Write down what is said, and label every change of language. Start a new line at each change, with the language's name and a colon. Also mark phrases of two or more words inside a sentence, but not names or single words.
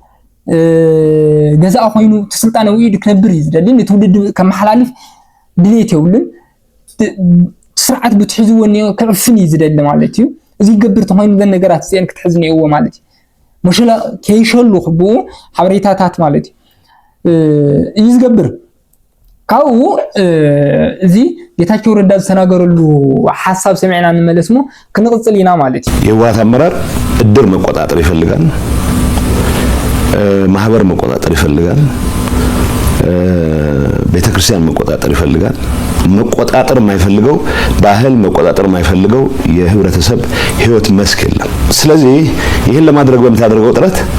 Tigrinya: ገዛእ ኮይኑ ተስልጣናዊ ኢድ ክነብር እዩ ዝደሊ ንትውልድ ከመሓላልፍ ድሌት የብሉን ስርዓት ብትሕዝዎ ክዕፍን እዩ ዝደሊ ማለት እዩ እዚ ይገብር ተኾይኑ ዘን ነገራት እዚአን ክትሕዝኒእዎ ማለት እዩ መሸላ ከይሸሉ ክብኡ ሓበሬታታት ማለት እዩ ዝገብር ካብኡ እዚ ጌታቸው ረዳ ዝተናገረሉ ሐሳብ ሰሚዕና እንመለስሞ ክንቅጽል ኢና ማለት እዩ
Amharic: የህወሓት አመራር እድር መቆጣጠር ይፈልጋል ማህበር መቆጣጠር ይፈልጋል ቤተክርስቲያን መቆጣጠር ይፈልጋል መቆጣጠር የማይፈልገው ባህል መቆጣጠር የማይፈልገው የህብረተሰብ ህይወት መስክ የለም ስለዚህ ይሄን ለማድረግ በመታደርገው ጥረት